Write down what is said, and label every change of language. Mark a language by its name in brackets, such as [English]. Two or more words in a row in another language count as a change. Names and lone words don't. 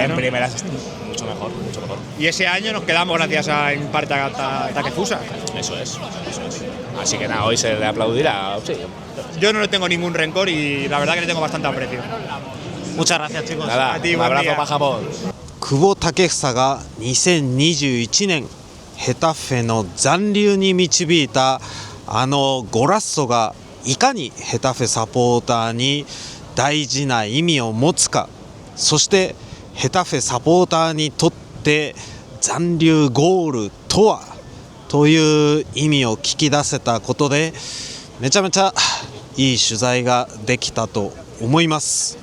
[Spanish] En ¿no? primera es mucho mejor, mucho mejor. Y ese año nos quedamos gracias a en parte a Takefusa. Eso es. Así que nada, hoy se le aplaudirá. Sí. Yo no le tengo ningún rencor y la verdad que le tengo bastante aprecio. Muchas gracias, chicos. Nada, a ti, un buen abrazo día. para Japón. [Japanese] 久保建英が2021年ヘタフェの残留に導いたあのゴラッソがいかにヘタフェサポーターに大事な意味を持つか、そしてヘタフェサポーターにとって残留ゴールとはという意味を聞き出せたことでめちゃめちゃいい取材ができたと思います。